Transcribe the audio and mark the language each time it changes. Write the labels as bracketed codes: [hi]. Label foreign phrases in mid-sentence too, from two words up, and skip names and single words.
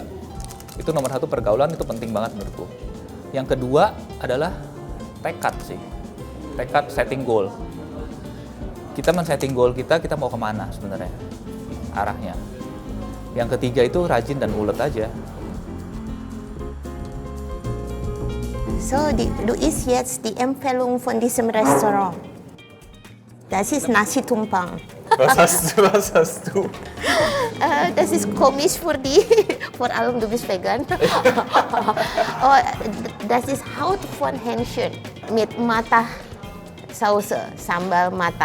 [id] Itu nomor satu, pergaulan itu penting banget menurutku. Yang kedua adalah tekad sih, tekad [en] setting goal. [id] Kita men- [en] setting goal [id] kita mau kemana sebenarnya arahnya. Yang ketiga itu rajin dan ulet aja. [de] So, du isst jetzt die Empfehlung von diesem Restaurant. Das ist Nasi Tumpang. Was hast du? Das ist komisch für die, vor allem du bist vegan. Oh, das ist Haut von Hähnchen mit Matah-Sauce, Sambal Matah.